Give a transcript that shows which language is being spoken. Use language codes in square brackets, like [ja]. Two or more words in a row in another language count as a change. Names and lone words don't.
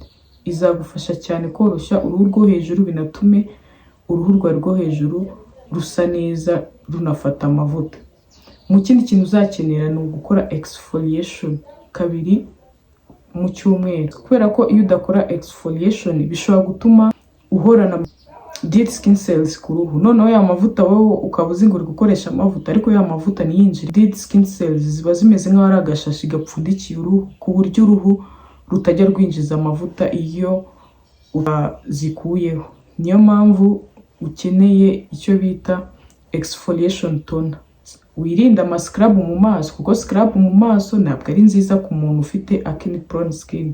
[rw] Izagufasha cyane koroshya uruhu rwo hejuru, binatume uruhu rwo hejuru rusa neza runafata amavuta. Mu kindi kintu uzakenera ni ugukora exfoliation 2 mu cyumweru, kubera ko iyo udakora exfoliation bishobora gutuma uhorana [en] dead skin cells [rw] ku ruhu. Noneho ya mavuta wowe ukaba uzi ngo uri gukoresha amavuta, ariko ya mavuta niyinjira, [en] dead skin cells [rw] ziba zimeze nk'aho ari agashashi gapfundikiye uruhu, ku buryo uruhu rutajya rwinjiza amavuta iyo zikuyeho. Niyo mpamvu ukeneye icyo bita [en] exfoliation toner. [rw] Wirinda ama scrub mu maso, kuko scrub mu maso ntabwo ari nziza ku muntu ufite [en] acne prone skin.